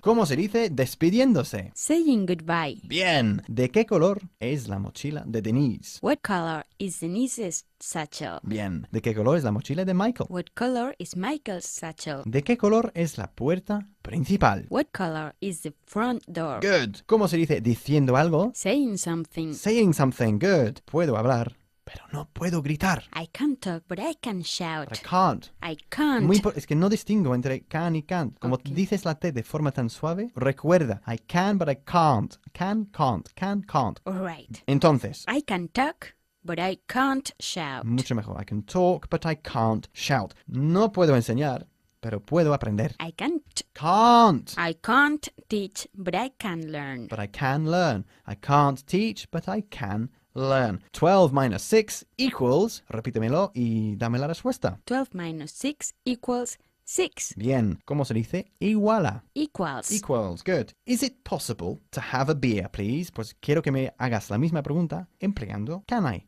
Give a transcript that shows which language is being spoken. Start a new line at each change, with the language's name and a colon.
Spanish: ¿Cómo se dice despidiéndose?
English: Saying goodbye.
Spanish: Bien. ¿De qué color es la mochila de Denise?
English: What color is Denise's satchel?
Spanish: Bien. ¿De qué color es la mochila de Michael?
English: What color is Michael's satchel?
Spanish: ¿De qué color es la puerta principal?
English: What color is the front door? Good.
Spanish: ¿Cómo se dice diciendo algo?
English: Saying something. Saying something. Good.
Spanish: Puedo hablar, pero no puedo gritar.
English: I can't talk, but I can shout. But I can't. I can't.
Spanish: Es que no distingo entre can y can't. Como
English: Ok.
Spanish: dices la T de forma tan suave, recuerda,
English: I can but I can't. Can, can't, can't. All right.
Spanish: Entonces,
English: I can talk, but I can't shout.
Spanish: mucho mejor.
English: I can talk but I can't shout.
Spanish: No puedo enseñar, pero puedo aprender.
English: I can't. Can't. I can't teach, but I can learn. But I can learn. I can't teach, but I can learn. 12 minus 6 equals,
Spanish: repítemelo y dame la respuesta.
English: 12 minus 6 equals 6.
Spanish: Bien, ¿cómo se dice? Iguala.
English: Equals. Equals, good. Is it possible to have a beer, please?
Spanish: Pues quiero que me hagas la misma pregunta empleando
English: can I.